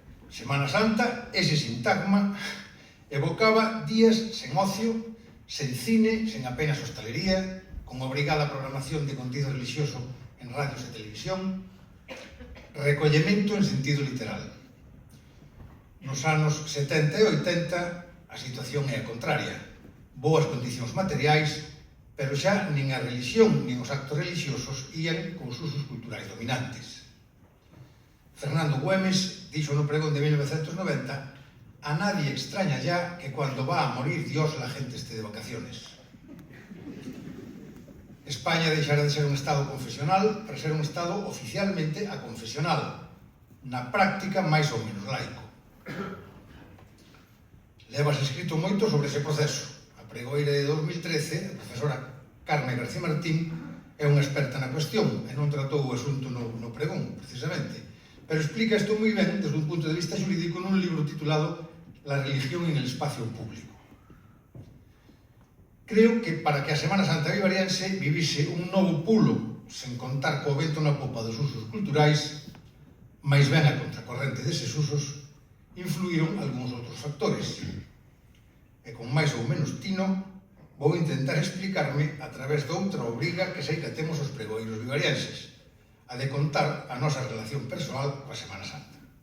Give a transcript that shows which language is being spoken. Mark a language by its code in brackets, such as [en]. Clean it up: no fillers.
[gl] Semana Santa, ese sintagma, evocaba días sen ocio, sen cine, sen apenas hostalería, con obrigada programación de contido religioso en radios e televisión, recollemento en sentido literal. Nos anos 70 e 80 a situación é a contraria. Boas condicións materiais, pero xa nin a religión nin os actos religiosos ían cos usos culturais dominantes. Fernando Güemes dixo no pregón de 1990: [es] a nadie extraña ya que cuando va a morir Dios la gente esté de vacaciones. [gl] España deixará de ser un Estado confesional para ser un Estado oficialmente aconfesional, na práctica máis ou menos laico. Levas escrito moito sobre ese proceso. A pregoeira de 2013, a profesora Carme García Martín, é unha experta na cuestión e non tratou o asunto no pregón, precisamente. Pero explica isto moi ben desde un punto de vista xurídico nun libro titulado La religión en el espacio público. Creo que para que a Semana Santa vivariense vivise un novo pulo, sen contar co vento na popa dos usos culturais, máis ben a contracorrente deses usos, influíron algúns outros factores. E con máis ou menos tino, vou intentar explicarme a través de outra obriga que sei que temos os pregoeiros vivarienses, a de contar a nosa relación persoal coa Semana Santa.